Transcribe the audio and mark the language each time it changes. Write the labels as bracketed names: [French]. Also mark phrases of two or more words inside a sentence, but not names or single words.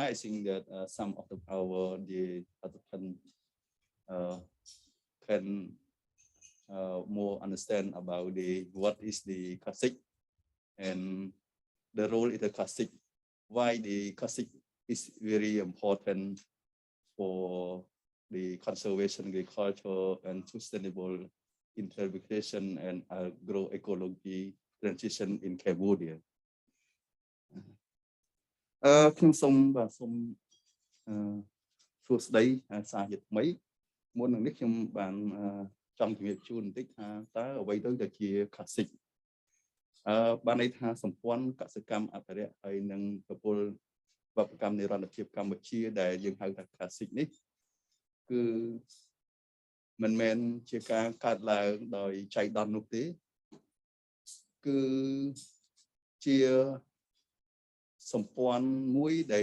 [English] I think that some of the participants can more understand about what is the CASIC and the role in the CASIC. Why the CASIC is very important for the conservation agriculture and sustainable interpretation and agroecology transition in Cambodia. [Khmer] ខ្ញុំសូមសួស្តីសាជាថ្មីមុននឹងនេះខ្ញុំបានចង់ជម្រាបជូនបន្តិច ថាតើអ្វីទៅជា CASIC បានន័យថាសម្ព័ន្ធកសិកម្មអភិរក្សហើយនឹងប្រព័ន្ធវប្បកម្មនិរន្តរភាពកម្ពុជាដែលយើងហៅថា CASIC នេះគឺមិនមែនជាការកើតឡើងដោយចៃដន្យនោះទេគឺជាសម្ព័ន្ធមួយដែល